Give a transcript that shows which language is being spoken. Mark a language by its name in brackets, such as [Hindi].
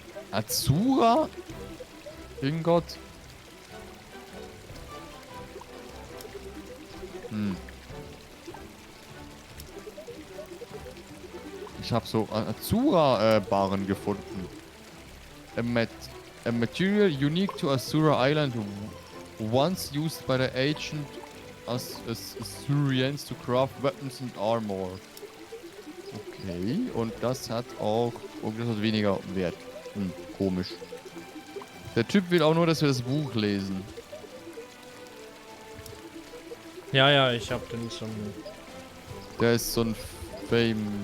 [German] Azura? Gott. Ich habe so Azura-Barren gefunden. [English] A material unique to Azura Island, once used by the ancient Azurians to craft weapons and armor. [German] Okay, und das hat auch irgendwas weniger Wert. Komisch. Der Typ will auch nur, dass wir das Buch lesen. Ja, ich hab den schon. Der ist so ein Fame.